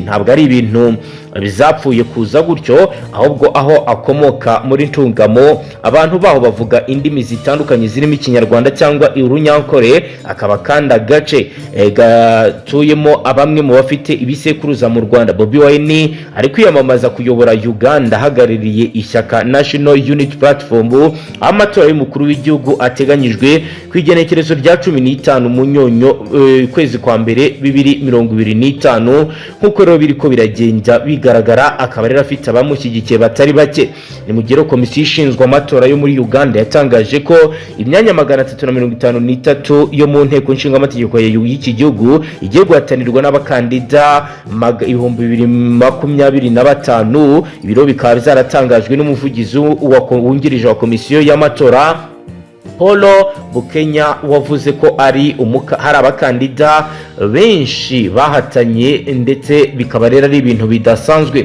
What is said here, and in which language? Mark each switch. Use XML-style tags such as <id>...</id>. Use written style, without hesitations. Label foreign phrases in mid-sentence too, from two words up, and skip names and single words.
<rw>Ntabwo ari ibintu bizapfuye kuza gutyo, ahubwo aho akomoka muri Ntungamo abantu baho bavuga indimi zitandukanye zirimo ikinyarwanda cyangwa urunyankore, akaba kandi agace gatuyemo abamwe mu bafite ibisekuruza mu Rwanda. Bobi Wine ari kwiyamamaza kuyobora Uganda ahagarariye ishyaka National Unity Platform. Amatora y'umukuru w'igihugu ateganyijwe ku igenekerezo rya 15 mu nyonyo kwezi kwa mbere 2025 nkuko rero biriko biragenda bigaragara. Akaba rero afite abamushyigikiye batari bake. Ni mu gihe komisiyo ishinzwe amatora yo muri Uganda yatangaje ko imyanya 353 yo mu nteko nshinga amategeko y'iki gihugu igiye guhatanirwa n'abakandida 2025. Ibiro bikaba byaratangajwe n'umuvugizi wungirije wa komisiyo y'amatora Polo Bukenya wavuze ko hari abakandida benshi bahatanye ndetse bikaba rero ari ibintu bidasanzwe.</rw>